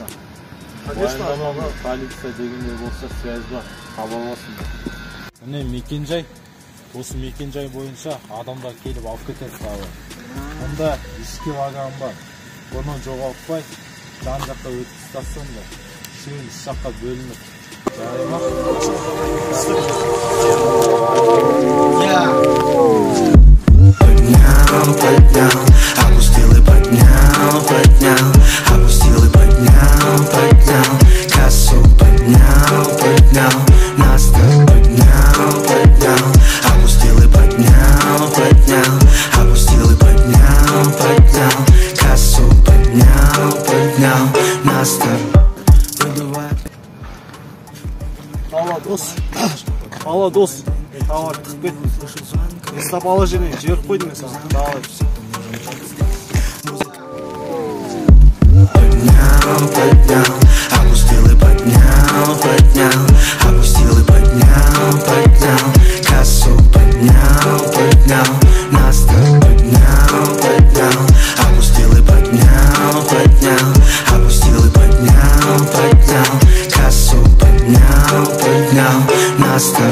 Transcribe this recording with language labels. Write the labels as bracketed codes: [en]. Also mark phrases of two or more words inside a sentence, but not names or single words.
[kk] Баяндамаға полиция дегенде болса связь бар, хабарласың. Міне мекенжай. Осы мекенжай бойынша адамдар келіп алып кетеді тағы. Мұнда 2 килограмм бар. Бұны жоғалтпай, жан жаққа өтіп тастасаң да, үшеуін үш жаққа бөлініп. Жарай ма? [ru] Поднял, опустил и поднял, опустил и поднял, кассу поднял, настав поднял, опустил и поднял, опустил и поднял, кассу поднял, настав. [kk] Алло, дос. Тауар тығып кет. Местоположение жіберіп қойдым мен саған. Давай. [ru] Поднял, опустил и поднял, опустил и поднял, кассу поднял, настав поднял, опустил и поднял, опустил и поднял, кассу поднял, настав.